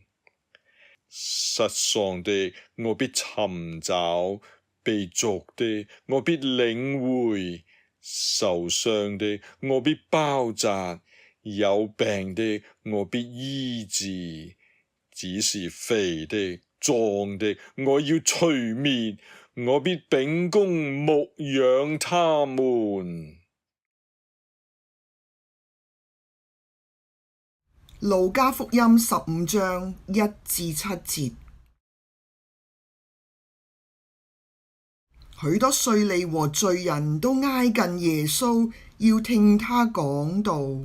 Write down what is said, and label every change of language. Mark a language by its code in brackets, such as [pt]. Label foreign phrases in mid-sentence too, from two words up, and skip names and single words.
[zh] 失喪的我必尋找，被逐的我必領回，受傷的我必包紮，有病的我必醫治，只是肥的壯的我要除滅，我必秉公牧養他們。路加福音15章1至7節。許多稅吏和罪人都挨近耶穌，要聽他講道。